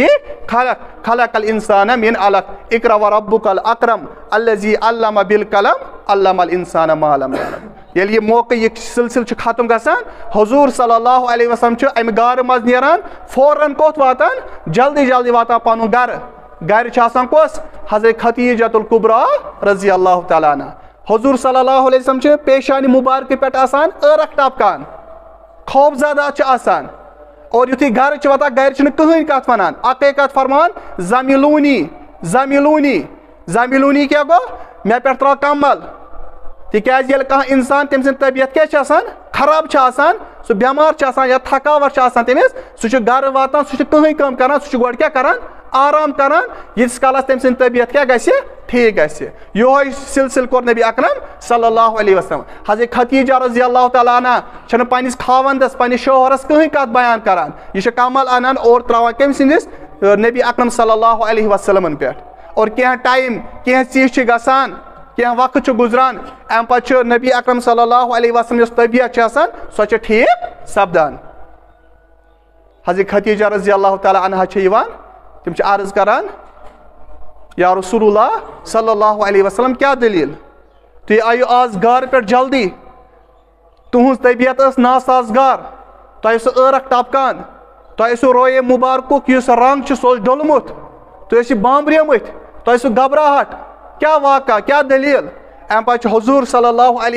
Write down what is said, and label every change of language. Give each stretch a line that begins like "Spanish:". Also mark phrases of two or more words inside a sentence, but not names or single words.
Arabic: خلق خلق الانسان من علق اقرا وربک الاکرم الذی علم بالقلم علم الانسان ما لم یعلم
Kashmiri: ییٚلہِ یہِ موقعہٕ یہِ سلسلہٕ چھُ ختم گژھان حضوٗر
Arabic: صلی اللہ علیہ وسلم
Kashmiri: چھُ امہِ غارٕ منٛز نیران فوراً کوٚت واتان جلدی واتان پنُن گرٕ چھُ آسان کۄس حضرت ختیجۃ الکبریٰ
Arabic: رضی اللہ تعالیٰ
Kashmiri: عنہ حضور
Arabic: صلی اللہ علیہ وسلم
Kashmiri: چھِ پیشانی مبارکہ پٮ۪ٹھ آسان ٲرَکھ ٹپکان خوف زدہ چھِ آسان اور یُتھُے گَرٕ چھِ واتان گَرِ چھِنہٕ کٕہٕنۍ کَتھ وَنان اَکٕے کَتھ فرمان
Arabic: زَمِلوٗنی زَمِلوٗنی زَمِلوٗنی
Kashmiri: کیٛاہ گوٚو مےٚ پٮ۪ٹھ ترٛاو کمبل تِکیٛازِ ییٚلہِ کانٛہہ اِنسان تٔمۍ سٕنٛز طبیعت کیٛاہ چھِ آسان خراب چھِ آسان سُہ بٮ۪مار چھِ آسان یا تھکاوٹ چھِ آسان تٔمِس سُہ چھُ گَرٕ واتان سُہ چھُ کٕہٕنۍ کٲم کران سُہ چھُ گۄڈٕ کیٛاہ کران آرام کران ییٖتِس کالس تٔمۍ سٕنٛز طبیعت کیٛاہ گژھِ ٹھیٖک گژھِ یِہوے سلسلہٕ کوٚر نبی اکرم
Arabic: صلی اللہ علیہ وسلم
Kashmiri: حضرت خدیجہ
Arabic: رضی اللہ تعالیٰ عنہ
Kashmiri: چھنہٕ پننِس خاوندس پننِس شوہرس کٕہٕنۍ کتھ بیان کران یہِ چھِ کمل انان اور تراوان کٔمۍ سٕنٛدِس نبی اکرم
Arabic: صلی اللہ علیہ وسلمن
Kashmiri: پٮ۪ٹھ اور کینٛہہ ٹایم کینٛہہ چیٖز چھِ گژھان کینٛہہ وقت چھُ گُزران امہِ پتہٕ چھُ نبی اکرم
Arabic: صلی اللہ علیہ وسلم
Kashmiri: یۄس طبیعت چھِ آسان سۄ چھِ ٹھیٖک سپدان حضرت خدیجہ
Arabic: رضی اللہ تعالیٰ عنہ
Kashmiri: چھِ یِوان تِم چھِ عرض کران
Arabic: یا رسول اللہ صلی اللہ علیہ وسلم
Kashmiri: کیٛاہ دٔلیٖل تُہۍ آیِو آز گارٕ پٮ۪ٹھ جلدی تُہنٛز طبیعت ٲس ناسازگار تۄہہِ اوسوٕ ٲرَکھ ٹپکان تۄہہِ اوسوٕ رویے مُبارکُک یُس رنٛگ چھُ سُہ اوس ڈوٚلمُت تُہۍ ٲسِو بامبریمٕتۍ تۄہہِ اوسوٕ گھبراہٹ کیٛاہ واقعہ کیٛاہ دٔلیٖل امہِ پتہٕ چھُ حضوٗر
Arabic: صلی اللہ علیہ